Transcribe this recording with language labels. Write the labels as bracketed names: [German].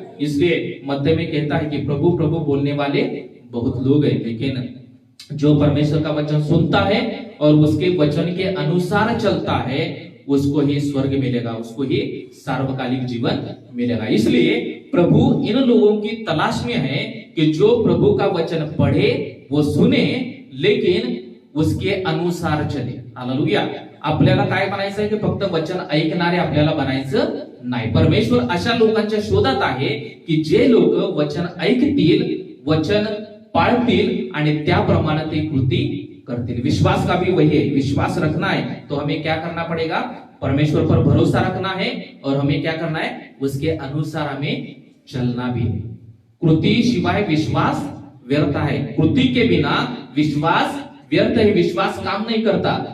[Hindi] इसलिए मत्ती में कहता है कि प्रभु प्रभु बोलने वाले बहुत लोग हैं, लेकिन जो परमेश्वर का वचन सुनता है और उसके वचन के अनुसार चलता है उसको ही स्वर्ग मिलेगा, उसको ही सार्वकालिक जीवन मिलेगा। इसलिए प्रभु इन लोगों की तलाश में है कि जो प्रभु का वचन पढ़े, वो सुने, लेकिन उसके अनुसार चले। हालेलुया। [Marathi] आपल्याला काय बनायचं आहे की फक्त वचन ऐकणारे आपल्याला बनायचं नाही। परमेश्वर अशा लोकांच्या शोधात आहे की जे लोक वचन ऐकतील, वचन पाळतील आणि त्याप्रमाणे ते कृती करतील। [Hindi] विश्वास का भी वही है, विश्वास रखना है तो हमें क्या करना पड़ेगा, परमेश्वर पर भरोसा रखना है और हमें क्या करना है, उसके अनुसार हमें चलना भी है। कृति शिवाय विश्वास व्यर्थ है, कृति के बिना विश्वास व्यर्थ है, विश्वास काम नहीं करता।